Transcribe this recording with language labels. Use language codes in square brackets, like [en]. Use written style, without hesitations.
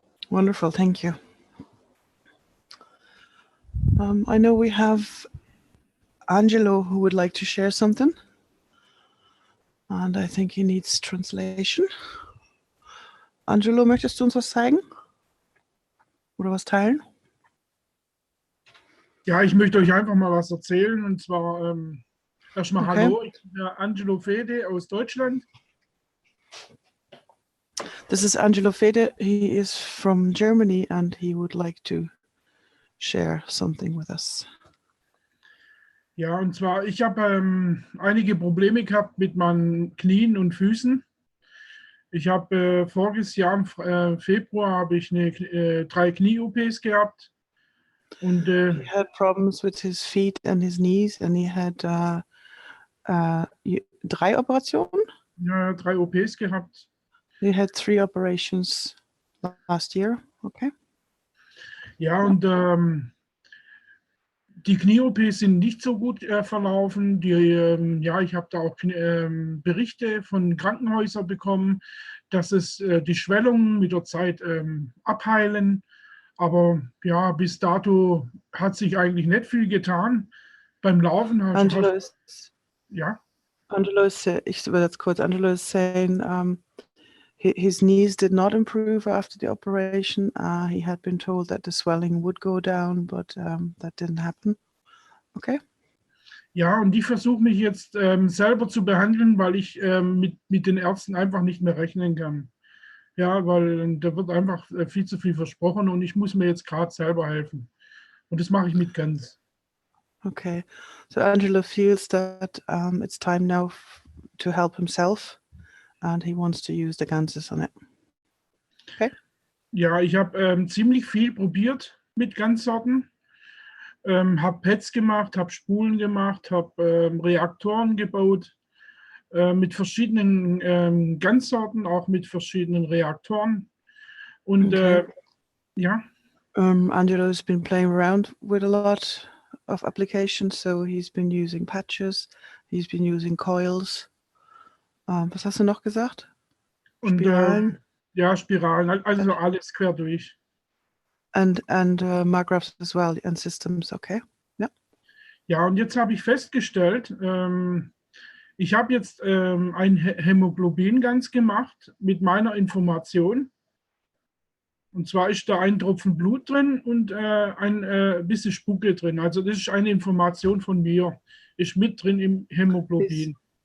[en] Wonderful. Thank you. I know we have Angelo who would like to share something. And I think he needs translation. [de] Angelo, möchtest du uns was zeigen? Oder was teilen? Ja, ich möchte euch einfach mal was erzählen. Und zwar erstmal Okay. Hallo, ich bin der Angelo Fede aus Deutschland. [en] This is Angelo Fede. He is from Germany and he would like to share something with us. [de] Ja, und zwar, ich habe einige Probleme gehabt mit meinen Knien und Füßen. Ich habe voriges Jahr im Februar habe ich 3 Knie-OPs gehabt. Und [en] he had problems with his feet and his knees and he had 3 Operationen? [de] Ja, 3 OPs gehabt. [en] He had 3 operations last year. Okay. [de] Ja, und die Knie-OPs sind nicht so gut verlaufen. Ja, ich habe da auch Berichte von Krankenhäusern bekommen, dass die Schwellungen mit der Zeit abheilen. Aber ja, bis dato hat sich eigentlich nicht viel getan. Beim Laufen [en] Angelo is, [de] ja. [en] Angelo is, [de] ich will das kurz. [en] Angelo is saying his knees did not improve after the operation. He had been told that the swelling would go down, but that didn't happen. Okay. [de] Ja, und ich versuche mich jetzt selber zu behandeln, weil ich mit den Ärzten einfach nicht mehr rechnen kann. Ja, weil da wird einfach viel zu viel versprochen und ich muss mir jetzt gerade selber helfen. Und das mache ich mit Gans. Okay. [en] So Angelo feels that it's time now to help himself and he wants to use the Ganses on it. Okay. [de] Ja, ich habe ziemlich viel probiert mit Ganssorten. Habe Pads gemacht, habe Spulen gemacht, habe Reaktoren gebaut mit verschiedenen Ganssorten, auch mit verschiedenen Reaktoren. Und okay. ja. [en] Angelo has been playing around with a lot of applications, so he's been using patches, he's been using coils. [de] Was hast du noch gesagt? Spiralen? Ja, Spiralen, also alles quer durch. [en] And Magravs as well, and systems, okay. [de] Ja. Ja, und jetzt habe ich festgestellt, ich habe jetzt ein Hämoglobin-Gans gemacht mit meiner Information. Und zwar ist da ein Tropfen Blut drin und ein bisschen Spucke drin. Also das ist eine Information von mir. Ist mit drin im Hämoglobin.